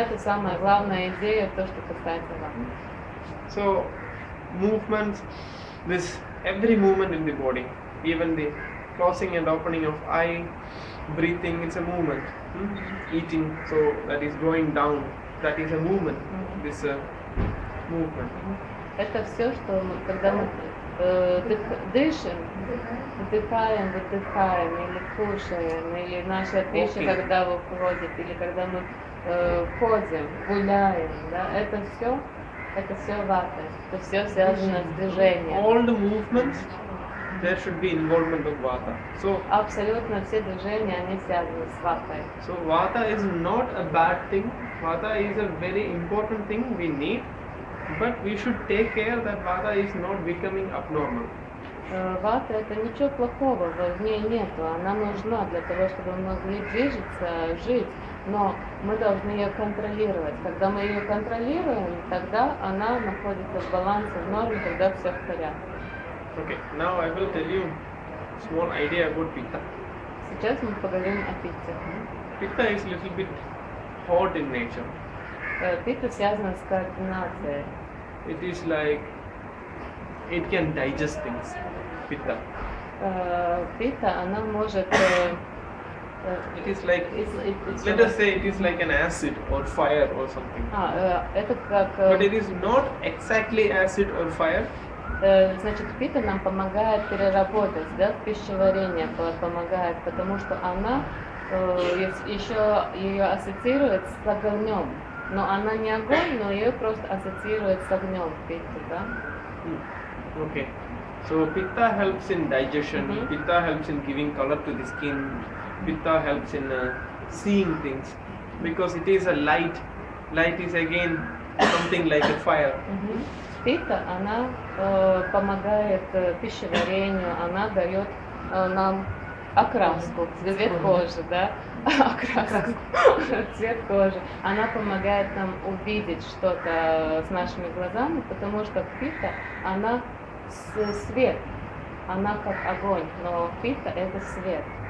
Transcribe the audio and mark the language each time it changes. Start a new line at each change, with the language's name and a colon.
Russian: это самая главная идея, то, что касается ваты.
English: So movements, every movement in the body, even the closing and opening of eye, breathing, it's a movement. Eating, so that is going down, that is a movement. This movement.
Russian: Это все, что мы, когда мы дышим, вдыхаем, выдыхаем, или кушаем, или наша пища, когда выходит, или когда мы ходим, гуляем, да, это все вата, это все связано с движением.
English: All the movements, there should be involvement of Vata. So
Russian: Абсолютно все движения, они связаны с ватой.
English: So Vata is not a bad thing. Vata is a very important thing we need, but we should take care that Vata is not becoming abnormal.
Russian: Вата — это ничего плохого, в ней нету, она нужна для того, чтобы мы могли движется, жить, но мы должны ее контролировать. Когда мы ее контролируем, тогда она находится в балансе, в норме, тогда все в порядке.
English: Okay, now I will tell you small idea about Pitta.
Russian: Сейчас мы поговорим о питте.
English: Pitta is little bit hot in nature.
Russian: Питта связана с координацией.
English: It is like it can digest things. Pitta.
Russian: Питта, она может...
English: It is like, it's let us say it is like an acid or fire or something.
Russian: Это как...
English: But it is not exactly acid or fire.
Russian: Значит, пита нам помогает переработать, да, пищеварение помогает, потому что она еще ее ассоциирует с огнем. Но она не огонь, но ее просто ассоциирует с огнем пита, да?
English: Okay. So pitta helps in digestion. Mhm. Pitta helps in giving color to the skin. Pitta helps in seeing things because it is a light. Light is again something like a fire.
Russian: Пита, она помогает пищеварению, она дает нам окраску, цвет кожи, да, окраску, цвет кожи. Она помогает нам увидеть что-то с нашими глазами, потому что пита, она свет, она как огонь, но пита это свет.